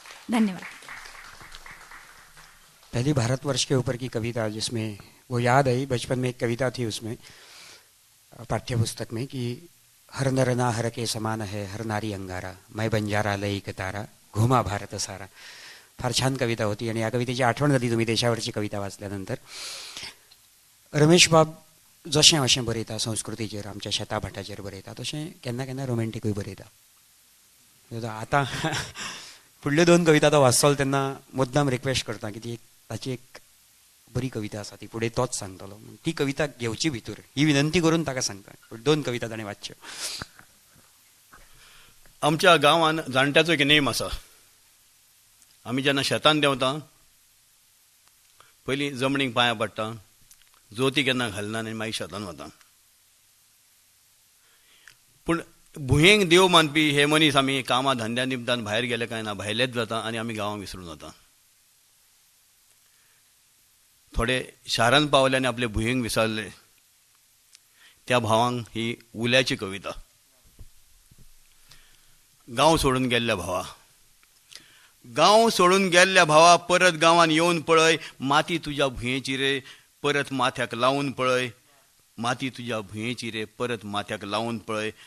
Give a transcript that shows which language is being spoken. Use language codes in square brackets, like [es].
[hi] धन्यवाद। पहली भारतवर्ष के ऊपर की कविता, जिसमें वो याद आई, बचपन में एक कविता थी उसमें पाठ्य पुस्तक में कि हर नर ना हर के समान है, हर नारी अंगारा, मैं बंजारा लई एक तारा, घुमा भारत सारा. [mr] फार छान कविता होती आणि या कवितेची आठवण झाली तुम्ही देशावरची कविता वाचल्यानंतर. [gom] रमेश बाब जशें अशें बरयता संस्कृतीचेर, आमच्या शेता भाटाचेर बरयता, तशें केन्ना केन्ना रोमॅन्टिकूय बरयता. आतां फुडल्यो दोन कविता तो वाचतलो तेन्ना मुद्दाम रिक्वेस्ट करता की ती ताची एक बरी कविता आसा ती फुडें तोच सांगतलो, ती कविता घेवची भितर ही विनंती करून ताका सांगता. दोन कविता ताणें वाचच्यो. आमच्या गांवांत जाणट्याचो एक नेम आसा. आमी जेन्ना शेतान देंवता पयलीं जमणीक पांयां पडटा, जोती केन्ना घालना आनी मागीर शेतान वता. पूण भुंयेक देव मानपी हे मनीस आमी कामा धंद्या निमतान भायर गेले काय ना, भायलेच जाता आनी आमी गांवांक विसरून वता. थोडे शारांत पावले आनी आपले भुंयेक विसरले. त्या भावांक ही उल्याची कविता. गांव सोडून गेल्ल्या भावा, गांव सोडून गेल्ल्या भावा, परत गांवान येवन पळय, माती तुज्या भुंयेची रे परत माथ्याक लावून पळय, माती तुज्या भुंयेची रे परत माथ्याक लावून पळय.